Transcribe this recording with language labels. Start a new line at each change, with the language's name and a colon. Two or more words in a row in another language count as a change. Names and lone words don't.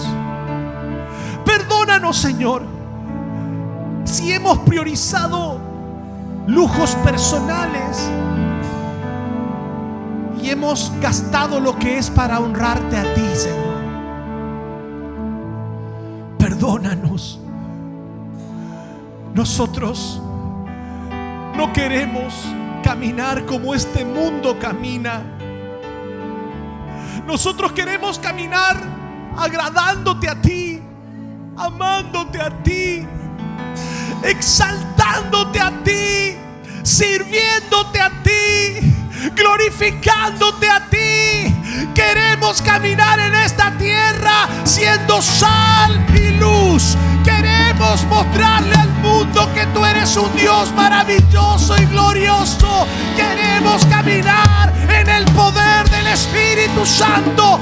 Spanish: Perdónanos, Señor, si hemos priorizado lujos personales y hemos gastado lo que es para honrarte a ti, Señor. Perdónanos. Nosotros no queremos caminar como este mundo camina. Nosotros queremos caminar agradándote a ti, amándote a ti, exaltándote a ti, sirviéndote a ti, glorificándote a ti. Queremos caminar en esta tierra siendo sal y luz. Queremos mostrarle al mundo que tú eres un Dios maravilloso y glorioso. Queremos caminar en el poder del Espíritu Santo.